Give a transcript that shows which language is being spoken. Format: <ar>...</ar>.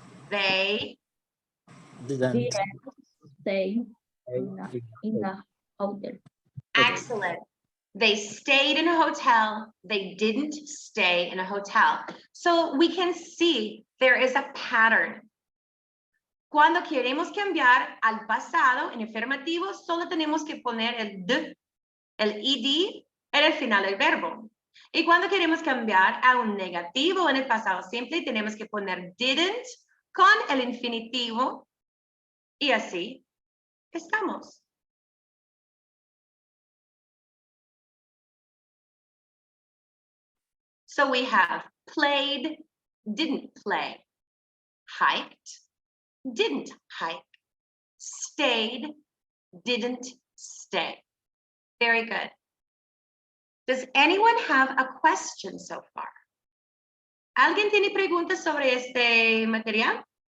<en>They Didn't Stay in the hotel. excellent. They stayed in a hotel. They didn't stay in a hotel. So we can see there is a pattern.</en> <es>Cuando queremos cambiar al pasado en afirmativo, solo tenemos que poner el d, el ed, en el final del verbo. Y cuando queremos cambiar a un negativo en el pasado simple, tenemos que poner didn't con el infinitivo. Y así estamos.</es> <en>So we have played, didn't play, hiked, didn't hike, stayed, didn't stay. Very good. Does anyone have a question so far?</en> <es>¿Alguien tiene preguntas sobre este material?</es>